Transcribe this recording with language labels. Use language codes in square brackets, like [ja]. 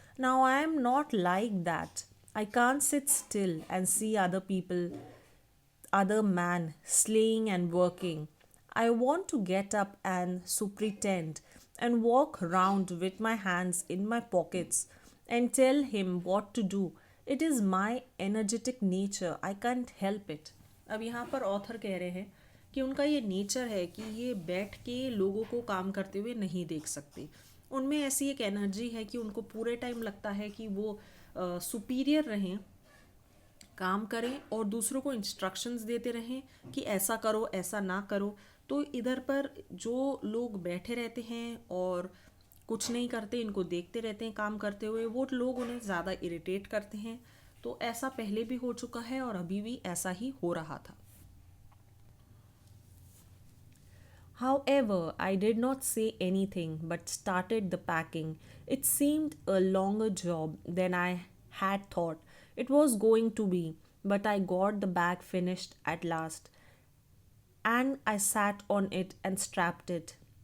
[en] Now I am not like that. I can't sit still and see other man slaying and working. I want to get up and so pretend and walk round with my hands in my pockets and tell him what to do. It is my energetic nature. I can't help it. [hi] अब यहाँ पर author कह रहे हैं कि उनका ये nature है कि ये बैठ के लोगों को काम करते हुए नहीं देख सकते। उनमें ऐसी एक एनर्जी है कि उनको पूरे टाइम लगता है कि वो सुपीरियर रहें, काम करें और दूसरों को इंस्ट्रक्शंस देते रहें कि ऐसा करो ऐसा ना करो। तो इधर पर जो लोग बैठे रहते हैं और कुछ नहीं करते, इनको देखते रहते हैं काम करते हुए, वो लोग उन्हें ज़्यादा इरिटेट करते हैं। तो ऐसा पहले भी हो चुका है और अभी भी ऐसा ही हो रहा था। [en] However, I did not say anything but started the packing. It seemed a longer job than I had thought it was going to be, but I got the bag finished at last, and I sat on it and strapped it.